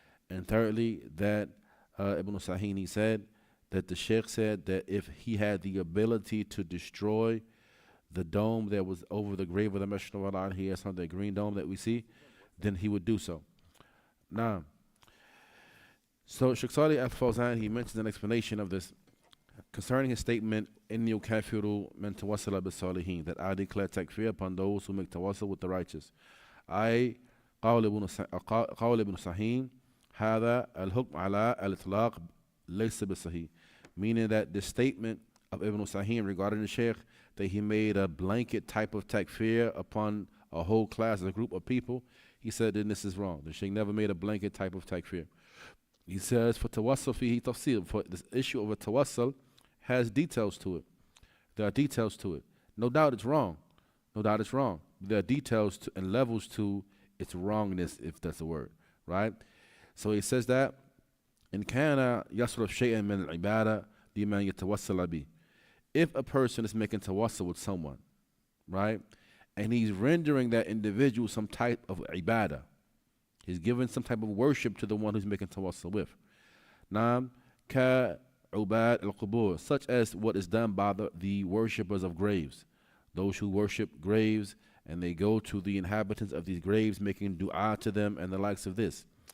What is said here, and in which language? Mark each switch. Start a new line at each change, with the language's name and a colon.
English: And thirdly, that Ibn Sahin said that the Shaykh said that if he had the ability to destroy the dome that was over the grave of the Messenger of Allah, he has the green dome that we see, then he would do so. Now, so Shaykh Salih al-Fawzan, he mentions an explanation of this concerning his statement,
Arabic: إِنِّي أُكَافِرُ مَنْ تَوَسَّلَ بِالصَّالِحِينَ,
English: that I declare takfir upon those who make tawassul with the righteous.
Arabic: قول ابن صحيح هذا الحكم على الإطلاق ليس بالصحيح.
English: Meaning that the statement of Ibn Sahim regarding the Shaykh, that he made a blanket type of takfir upon a whole class, a group of people, he said that this is wrong. The Shaykh never made a blanket type of takfir. He says, for tawassul
Arabic: fihi tafsir,
English: for this issue of a tawassul has details to it. There are details to it. No doubt it's wrong. No doubt it's wrong. There are details and levels to its wrongness, if that's a word, right? So he says that,
Arabic: إن كان يصرف شيئا من العبادة لمن يتوسل به.
English: If a person is making tawassul with someone, right, and he's rendering that individual some type of ibadah, he's giving some type of worship to the one who's making tawassul with.
Arabic: Naam ka ubad al-qubur,
English: such as what is done by the worshippers of graves, those who worship graves and they go to the inhabitants of these graves making dua to them and the likes of this.